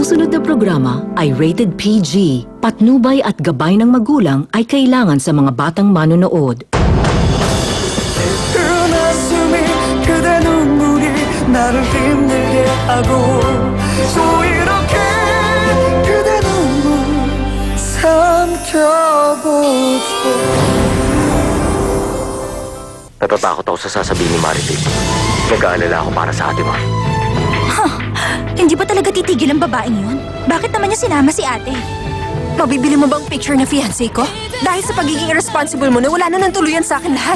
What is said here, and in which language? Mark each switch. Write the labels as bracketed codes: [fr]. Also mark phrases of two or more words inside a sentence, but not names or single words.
[tl] susunod na programa ay rated PG. Patnubay at gabay ng magulang ay kailangan sa mga batang manonood. [ko] 그 가슴이 그대 눈물이 나를 힘들게 하고 또 이렇게 그대 눈물 삼켜보고 [tl] Natatakot ako sa sasabihin ni Marivic. Nag-aalala ako para sa ate mo. Hindi ba talaga titigil ang babaeng yun? Bakit naman niya sinama si ate? Mabibili mo bang picture na fiancé ko? Dahil sa pagiging irresponsible mo na wala na ng tuluyan sa akin lahat.